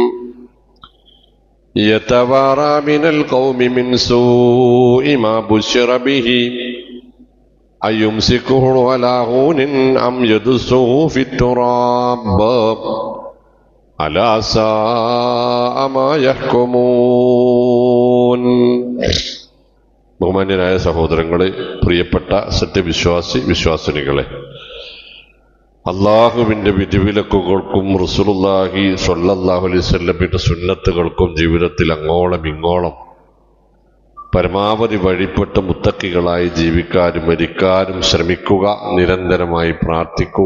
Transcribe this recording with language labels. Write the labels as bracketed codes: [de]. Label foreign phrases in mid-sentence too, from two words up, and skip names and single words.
[ar] يتوارى من القوم من سوء ما بشر به أيمسكه على هون أم يدسه في التراب ألا ساء ما يحكمون. [ml] ബഹുമാന്യരായ സഹോദരങ്ങളെ, പ്രിയപ്പെട്ട സത്യവിശ്വാസിനികളെ, അള്ളാഹുവിൻ്റെ വിധിവിലക്കുകൾക്കും [ar] رسول الله صلى الله عليه [ml] വസല്ലമയുടെ സുന്നത്തുകൾക്കും ജീവിതത്തിൽ അങ്ങോളം ഇങ്ങോളം പരമാവധി വഴിപ്പെട്ട മുത്തക്കികളായി ജീവിക്കാനും മരിക്കാനും ശ്രമിക്കുക, നിരന്തരമായി പ്രാർത്ഥിക്കുക.